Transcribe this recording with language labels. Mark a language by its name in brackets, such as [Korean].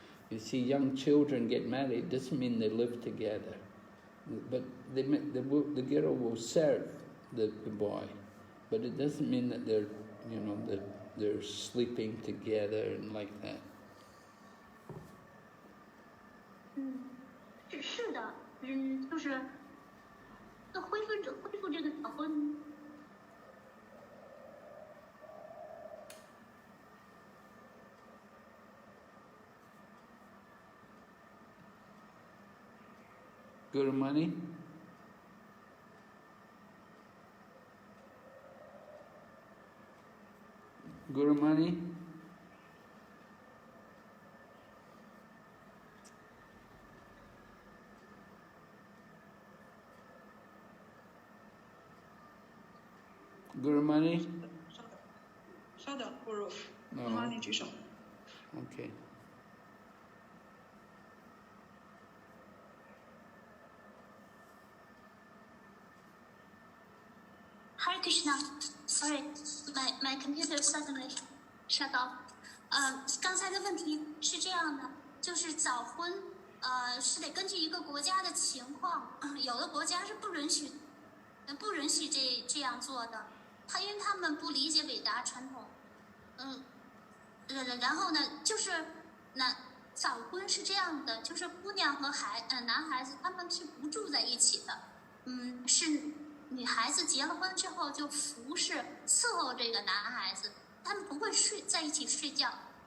[English] You see, young children get married doesn't mean they live together. But the girl will serve the boy. But it doesn't mean that they're, that they're sleeping together and like that. [Chinese] 是的，就是恢复这个早婚。 Gurumani? Gurumani? Gurumani? 稍等，Guru，妈你举手。 [English] Okay. Hare Krishna, sorry, my computer suddenly shut off. [Chinese] 刚才的问题是这样的，就是早婚，是得根据一个国家的情况，有的国家是不允许这样做的，因为他们不理解伟达传统，然后呢，就是早婚是这样的，就是姑娘和男孩子他们是不住在一起的，是女孩子结了婚之后就服侍伺候这个男孩子，他们不会在一起睡觉。